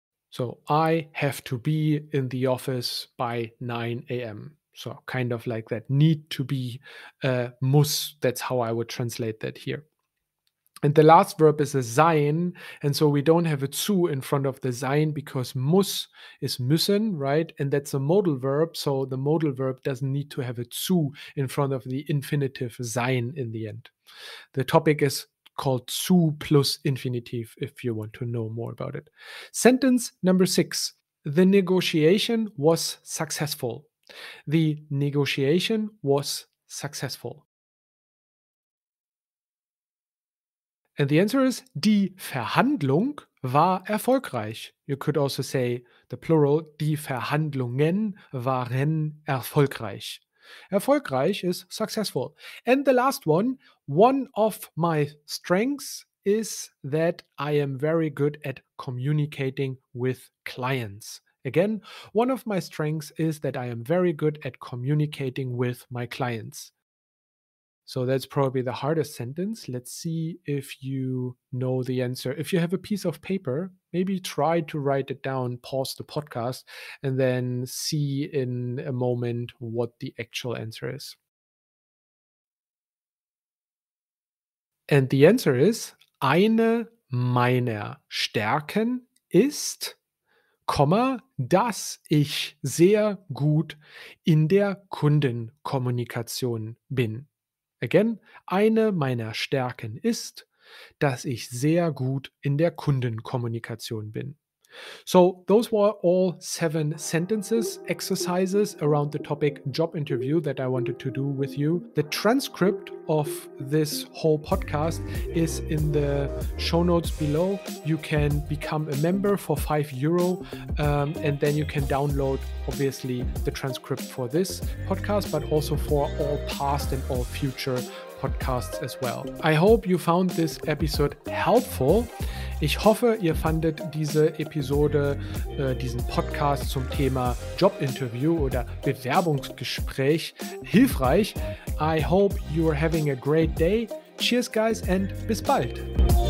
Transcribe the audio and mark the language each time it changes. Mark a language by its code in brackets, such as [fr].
[en] So I have to be in the office by 9 a.m. So kind of like that need to be, muss. That's how I would translate that here. And the last verb is a sein. And so we don't have a zu in front of the sein because muss is müssen, right? And that's a modal verb. So the modal verb doesn't need to have a zu in front of the infinitive sein in the end. The topic is called zu plus infinitive if you want to know more about it. Sentence number six. The negotiation was successful. The negotiation was successful. And the answer is [de] die Verhandlung war erfolgreich. [en] You could also say the plural, [de] die Verhandlungen waren erfolgreich. [en] Erfolgreich is successful. And the last one of my strengths is that I am very good at communicating with clients. Again, one of my strengths is that I am very good at communicating with my clients. So that's probably the hardest sentence. Let's see if you know the answer. If you have a piece of paper, maybe try to write it down, pause the podcast, and then see in a moment what the actual answer is. And the answer is, [de] eine meiner Stärken ist, dass ich sehr gut in der Kundenkommunikation bin. Again, eine meiner Stärken ist, dass ich sehr gut in der Kundenkommunikation bin. [en] So, those were all 7 sentences, exercises around the topic job interview that I wanted to do with you. The transcript of this whole podcast is in the show notes below. You can become a member for €5, and then you can download, obviously, the transcript for this podcast, but also for all past and all future podcasts as well. I hope you found this episode helpful. Ich hoffe, ihr fandet diese Episode, diesen Podcast zum Thema Jobinterview oder Bewerbungsgespräch hilfreich. [de] I hope you are having a great day. Cheers, guys, and bis bald.